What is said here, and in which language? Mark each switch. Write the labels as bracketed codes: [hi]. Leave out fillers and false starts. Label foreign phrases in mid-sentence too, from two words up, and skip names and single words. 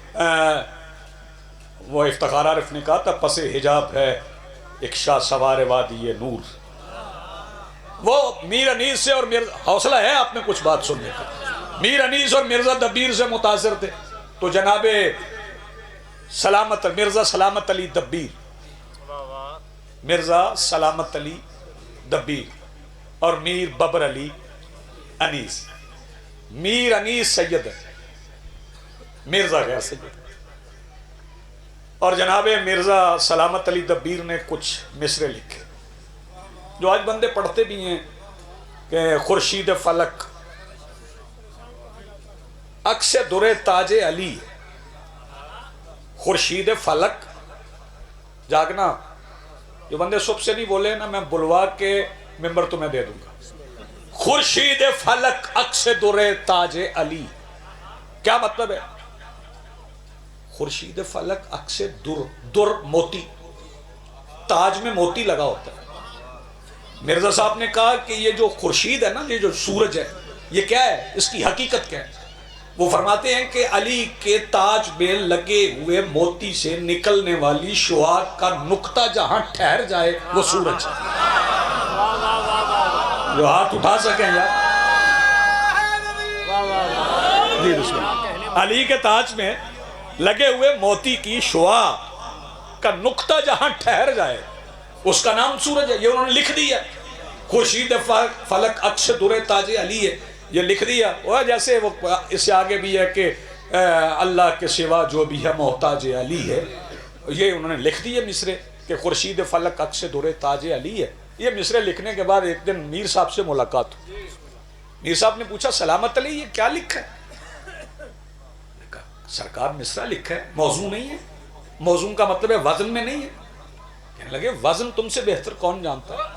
[ur] وہ افتخار عارف نے کہا تھا پس حجاب ہے ایک شاہ سوار وادی نور. وہ میر انیس سے اور حوصلہ ہے آپ نے کچھ بات سننے کا. میر انیس اور مرزا دبیر سے متاثر تھے تو جناب مرزا سلامت علی دبیر، مرزا سلامت علی دبیر اور میر ببر علی انیس. میر انیس سید ہے، مرزا غیر سید. اور جناب مرزا سلامت علی دبیر نے کچھ مصرے لکھے جو آج بندے پڑھتے بھی ہیں کہ خورشید فلک عکس در تاج علی. خورشید فلک جاگنا. جو بندے صبح سے نہیں بولے نا میں بلوا کے ممبر تمہیں دے دوں گا. خورشید فلک عکس در تاج علی کیا مطلب ہے؟ خورشید فلک عکس در موتی، تاج میں موتی لگا ہوتا ہے. مرزا صاحب نے کہا کہ یہ جو خورشید ہے نا، یہ جو سورج ہے، یہ کیا ہے؟ اس کی حقیقت کیا ہے؟ وہ فرماتے ہیں کہ علی کے تاج میں لگے ہوئے موتی سے نکلنے والی شعاع کا نقطہ جہاں ٹھہر جائے وہ سورج ہے. جو ہاتھ اٹھا سکیں یار. جی [ar] بسم اللہ. [ur] علی کے تاج میں لگے ہوئے موتی کی شعاع کا نقطہ جہاں ٹھہر جائے اس کا نام سورج ہے. یہ انہوں نے لکھ دیا. خورشید فلک عکس در تاج علی ہے، یہ لکھ دیا. وہ جیسے وہ اس سے آگے بھی ہے کہ اللہ کے سوا جو بھی ہے محتاج علی ہے. یہ انہوں نے لکھ دیے مصرے کہ خورشید فلک عکس در تاج علی ہے. یہ مصرے لکھنے کے بعد ایک دن میر صاحب سے ملاقات ہوئی. میر صاحب نے پوچھا سلامت علی یہ کیا لکھا ہے؟ سرکار مصرع لکھا ہے، موضوع نہیں ہے. موضوع کا مطلب ہے وزن میں نہیں ہے. کہنے لگے وزن تم سے بہتر کون جانتا ہے؟